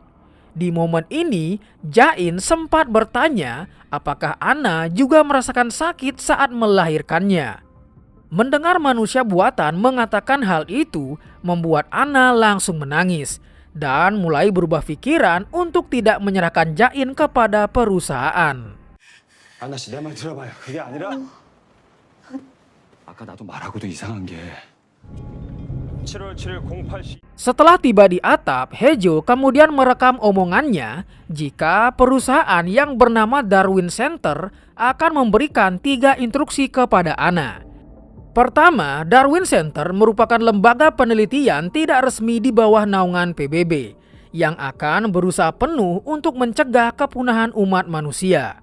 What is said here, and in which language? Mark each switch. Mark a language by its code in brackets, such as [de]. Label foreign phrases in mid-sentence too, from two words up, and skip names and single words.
[id] Di momen ini, Jain sempat bertanya apakah Anna juga merasakan sakit saat melahirkannya. Mendengar manusia buatan mengatakan hal itu, membuat Anna langsung menangis dan mulai berubah pikiran untuk tidak menyerahkan Jain kepada perusahaan. [ko] 안나 씨, 내 말 들어봐요. 그게 아니라 아까 나도 말하고도 이상한 게 7월 7일 08시. [id] Setelah tiba di atap, Hejo kemudian merekam omongannya jika perusahaan yang bernama Darwin Center akan memberikan 3 instruksi kepada Anna. Pertama, Darwin Center merupakan lembaga penelitian tidak resmi di bawah naungan PBB yang akan berusaha penuh untuk mencegah kepunahan umat manusia.